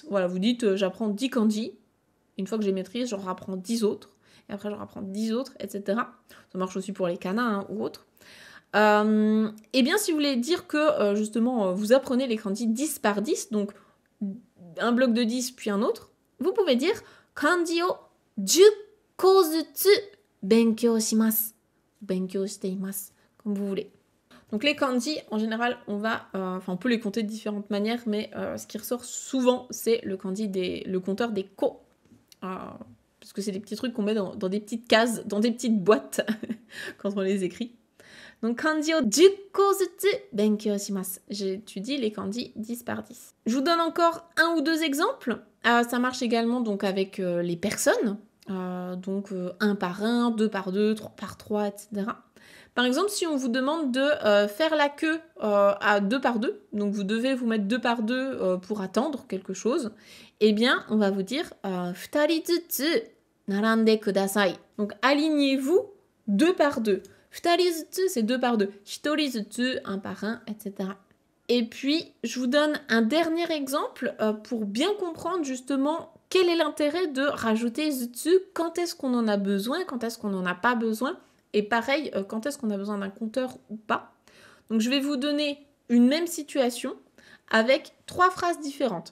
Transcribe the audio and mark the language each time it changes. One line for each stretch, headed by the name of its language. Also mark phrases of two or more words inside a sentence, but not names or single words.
French: Voilà, vous dites j'apprends 10 kanji. Une fois que j'ai maîtrise, j'en rapprends 10 autres. Et après, j'en rapprends 10 autres, etc. Ça marche aussi pour les kanas hein, ou autres. Et bien, si vous voulez dire que justement vous apprenez les kanji 10 par 10, donc un bloc de 10 puis un autre, vous pouvez dire
Japanese: 漢字を10個ずつ勉強します. 勉強しています,
French: comme vous voulez. Donc les kanji, en général, on peut les compter de différentes manières, mais ce qui ressort souvent, c'est le compteur des ko. Parce que c'est des petits trucs qu'on met dans des petites cases, dans des petites boîtes, quand on les écrit. Donc,
Japanese: 漢字を10個ずつ勉強します.
French: J'étudie les kanji 10 par 10. Je vous donne encore un ou deux exemples. Ça marche également donc avec les personnes. Donc, 1 par 1, 2 par 2, 3 par 3, etc. Par exemple, si on vous demande de faire la queue à 2 par 2, donc vous devez vous mettre 2 par 2 pour attendre quelque chose, eh bien, on va vous dire
Japanese: 二人ずつ並んでください.
French: Donc, alignez-vous 2 par 2.
Japanese: 二人ずつ,
French: c'est 2 par 2.
Japanese: 一人ずつ,
French: 1 par 1, etc. Et puis, je vous donne un dernier exemple pour bien comprendre justement quel est l'intérêt de rajouter zutsu, quand est-ce qu'on en a besoin, quand est-ce qu'on n'en a pas besoin, et pareil, quand est-ce qu'on a besoin d'un compteur ou pas. Donc, je vais vous donner une même situation avec 3 phrases différentes.